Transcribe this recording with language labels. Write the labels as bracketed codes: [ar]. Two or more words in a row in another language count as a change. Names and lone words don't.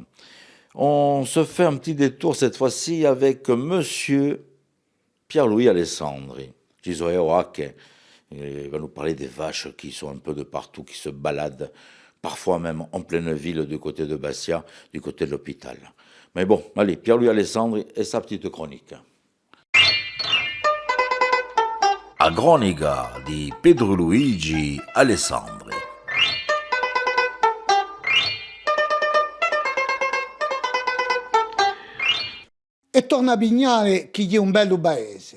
[fr] On se fait un petit détour cette fois-ci avec Monsieur Pierre-Louis Alessandri, Gisoe Oache. Il va nous parler des vaches qui sont un peu de partout, qui se baladent parfois même en pleine ville du côté de Bastia, du côté de l'hôpital. Mais bon, allez, Pierre-Louis Alessandri et sa petite chronique. [co] A cronica di Pedro Luigi Alessandri. E torna a Vignale chi è un bello paese.